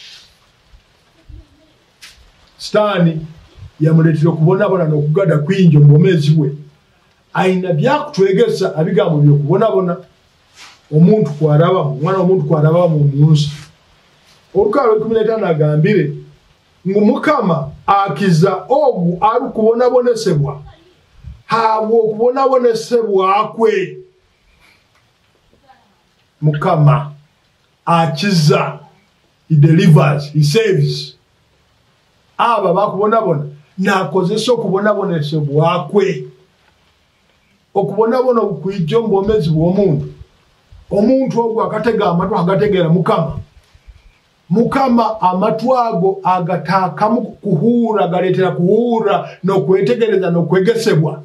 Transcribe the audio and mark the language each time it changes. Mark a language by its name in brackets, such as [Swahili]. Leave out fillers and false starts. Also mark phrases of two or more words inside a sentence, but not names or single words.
[Tooro] Sitaani yamuleetera okubonabona n'okugada kwingi mu bwomezi bwe. Ayina byakutwegesa abigambo by'okubonabona omuntu kwarabamu, omwana w'omuntu kwarabamu mu nsi. Olukaala lw'e15 agambire ngu Mukama akiza ogu ali kubonabonesebwa habwo okubonabonesebwa kwe. Mukama akiza, [English] he delivers, he saves. [Tooro] Aba bakubonabona n'akozesa okubonabonesebwa kwe. Okubonabona okuyijja mu bwomezi bw'omuntu. Omuntu ogwo akatega amatu agategeera Mukama. Mukama amatu ago agataakamu kuhuura, galeetera kuhuura n'okwetegereza n'okwegesebwa.